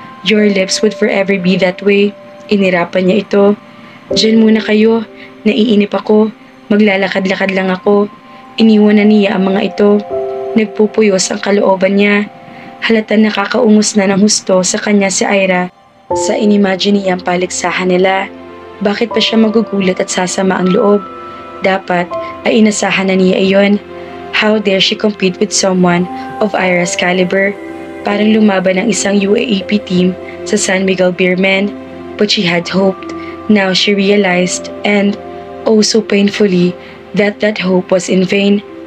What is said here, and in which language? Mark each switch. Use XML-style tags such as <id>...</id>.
<en>Your lips would forever be that way.</en> <tl>Inirapan niya ito. Diyan muna kayo, naiinip ako, maglalakad-lakad lang ako. Iniwan na niya ang mga ito. Nagpupuyos ang kalooban niya. Halata nakakaungos na ng husto sa kanya si Ira sa inimagine niyang paligsahan nila. Bakit pa siya magugulat at sasama ang loob? Dapat ay inasahan na niya iyon.</tl> <en>How dare she compete with someone of Ira's caliber?</en> <tl>Parang lumaban ang isang UAAP team sa San Miguel Beermen.</tl> <en>But she had hoped. Now she realized, and oh so painfully, that hope was in vain.</en>